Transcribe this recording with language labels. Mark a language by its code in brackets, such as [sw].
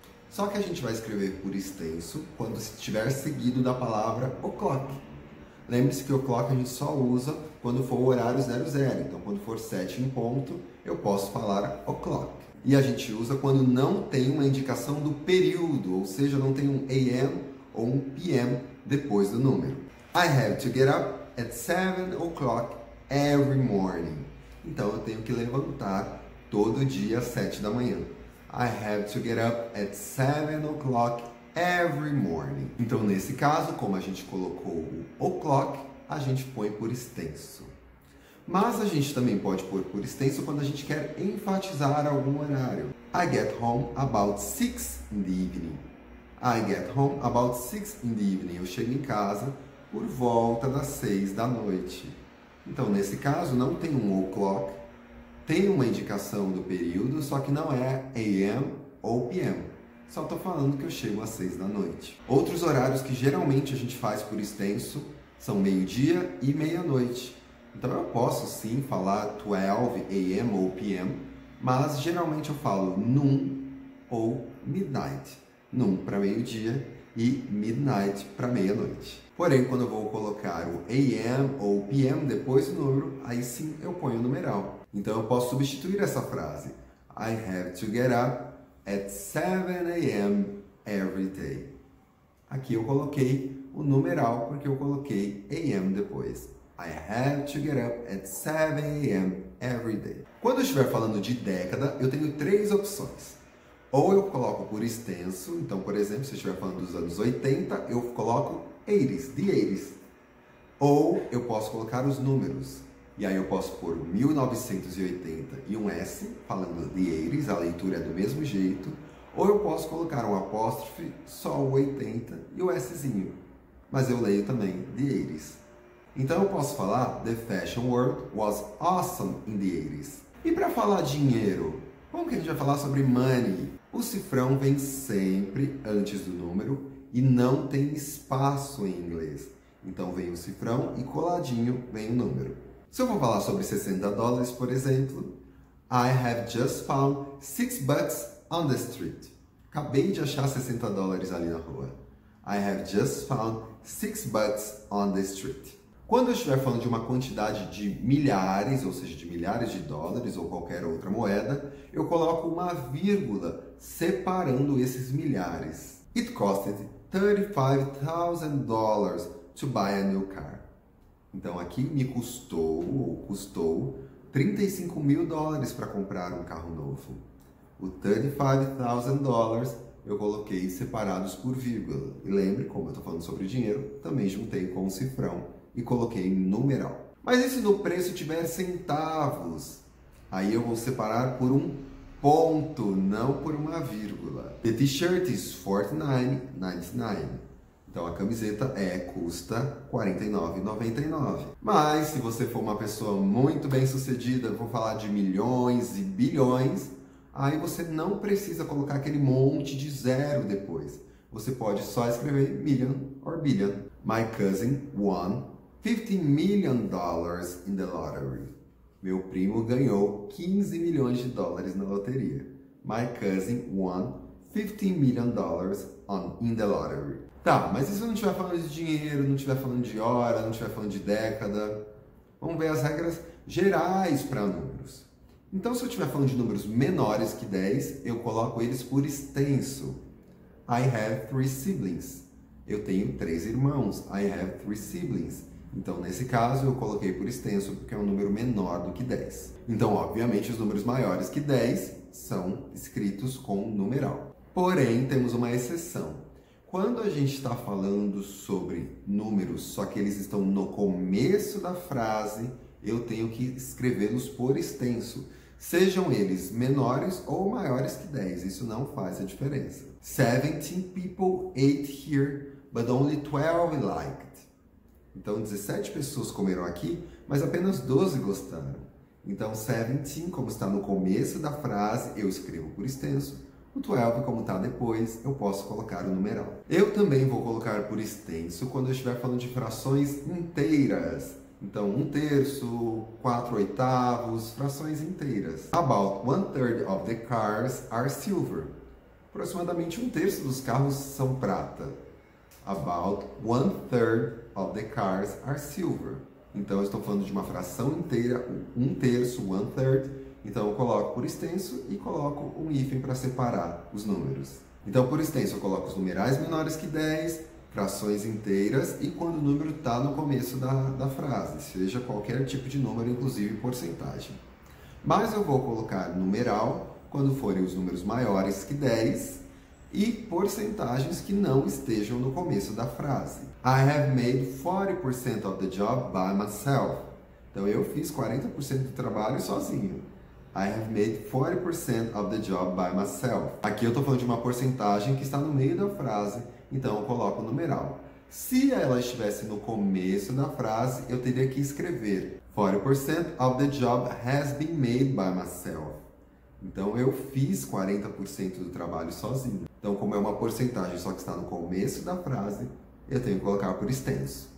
[pt] Só que a gente vai escrever por extenso quando estiver seguido da palavra o'clock. Lembre-se que o'clock a gente só usa quando for o horário 00. Então, quando for 7 em ponto, eu posso falar o'clock. E a gente usa quando não tem uma indicação do período, ou seja, não tem um AM ou um PM depois do número. [en] I have to get up at 7 o'clock every morning. [pt] Então, eu tenho que levantar todo dia às 7 da manhã. [en] I have to get up at 7 o'clock every morning. [pt] Então, nesse caso, como a gente colocou o o'clock, a gente põe por extenso. Mas a gente também pode pôr por extenso quando a gente quer enfatizar algum horário. [en] I get home about 6 in the evening. I get home about 6 in the evening. [pt] Eu chego em casa por volta das 6 da noite. Então, nesse caso, não tem um o'clock, tem uma indicação do período, só que não é AM ou PM. Só estou falando que eu chego às 6 da noite. Outros horários que geralmente a gente faz por extenso são meio-dia e meia-noite. Então, eu posso sim falar 12 AM ou PM, mas geralmente eu falo noon ou midnight. Noon para meio-dia e midnight para meia-noite. Porém, quando eu vou colocar o AM ou PM depois do número, aí sim eu ponho o numeral. Então eu posso substituir essa frase. [en] I have to get up at 7 AM every day. [pt] Aqui eu coloquei o numeral porque eu coloquei AM depois. [en] I have to get up at 7 AM every day. [pt] Quando eu estiver falando de década, eu tenho três opções. Ou eu coloco por extenso, então, por exemplo, se eu estiver falando dos anos 80, eu coloco 80s, [en] the 80s. [pt] Ou eu posso colocar os números. E aí eu posso pôr 1980 e um S, falando [en] the 80s, [pt] a leitura é do mesmo jeito. Ou eu posso colocar um apóstrofe, só o 80 e o Szinho. Mas eu leio também [en] the 80s. [pt] Então eu posso falar [en] the fashion world was awesome in the 80s. [pt] E para falar dinheiro, como que a gente vai falar sobre money? O cifrão vem sempre antes do número e não tem espaço em inglês. Então vem o cifrão e coladinho vem o número. Se eu for falar sobre $60, por exemplo, [en] I have just found $6 on the street. [pt] Acabei de achar $60 ali na rua. [en] I have just found $6 on the street. [pt] Quando eu estiver falando de uma quantidade de milhares, ou seja, de milhares de dólares ou qualquer outra moeda, eu coloco uma vírgula separando esses milhares. [en] It costed $35,000 to buy a new car. [pt] Então aqui me custou $35 mil para comprar um carro novo. O $35,000 eu coloquei separados por vírgula. E lembre, como eu estou falando sobre dinheiro, também juntei com o cifrão e coloquei em numeral. Mas e se no preço tiver centavos? Aí eu vou separar por um ponto, não por uma vírgula. [en] The t-shirt is $49.99. [pt] Então a camiseta custa $49,99. Mas se você for uma pessoa muito bem sucedida, vou falar de milhões e bilhões, aí você não precisa colocar aquele monte de zero depois. Você pode só escrever [en] million or billion. My cousin won $15 million in the lottery. [pt] Meu primo ganhou $15 milhões na loteria. [en] My cousin won $15 million in the lottery. [pt] Tá, mas e se eu não estiver falando de dinheiro, não estiver falando de hora, não estiver falando de década? Vamos ver as regras gerais para números. Então, se eu estiver falando de números menores que 10, eu coloco eles por extenso. [en] I have 3 siblings. [pt] Eu tenho 3 irmãos. [en] I have 3 siblings. [pt] Então, nesse caso, eu coloquei por extenso porque é um número menor do que 10. Então, obviamente, os números maiores que 10 são escritos com numeral. Porém, temos uma exceção. Quando a gente está falando sobre números, só que eles estão no começo da frase, eu tenho que escrevê-los por extenso. Sejam eles menores ou maiores que 10, isso não faz a diferença. [en] 17 people ate here, but only 12 liked. [pt] Então, 17 pessoas comeram aqui, mas apenas 12 gostaram. Então, 17, como está no começo da frase, eu escrevo por extenso. O 12, como está depois, eu posso colocar o numeral. Eu também vou colocar por extenso quando eu estiver falando de frações inteiras. Então, 1/3, 4/8, frações inteiras. [en] About 1/3 of the cars are silver. [pt] Aproximadamente 1/3 dos carros são prata. [en] About 1/3 of the cars are silver. [pt] Então, eu estou falando de uma fração inteira, 1/3, 1/3. Então, eu coloco por extenso e coloco um hífen para separar os números. Então, por extenso, eu coloco os numerais menores que 10, frações inteiras e quando o número está no começo da frase, seja qualquer tipo de número, inclusive porcentagem. Mas eu vou colocar numeral quando forem os números maiores que 10 e porcentagens que não estejam no começo da frase. [en] I have made 40% of the job by myself. [pt] Então, eu fiz 40% do trabalho sozinho. [en] I have made 40% of the job by myself. [pt] Aqui eu estou falando de uma porcentagem que está no meio da frase, então eu coloco o numeral. Se ela estivesse no começo da frase, eu teria que escrever [en] 40% of the job has been made by myself. [pt] Então eu fiz 40% do trabalho sozinho. Então, como é uma porcentagem só que está no começo da frase, eu tenho que colocar por extenso.